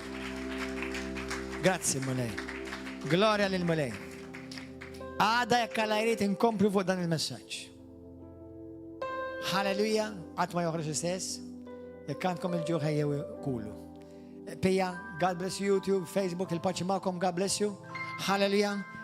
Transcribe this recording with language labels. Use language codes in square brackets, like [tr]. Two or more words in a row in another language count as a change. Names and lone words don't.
[mt] Grazie mulej. Gloria lil mulej. Għada jekk għalla jrid inkomplu fuq dan il-messaġġ. Halleluja, qatt ma joħroġ istess. Jekk għandkom il-ġuħ ejjew kulu. Pija, [en] God bless you, YouTube, [mt] Facebook, il-paċi magħkom, [en] God bless you. Halleluja.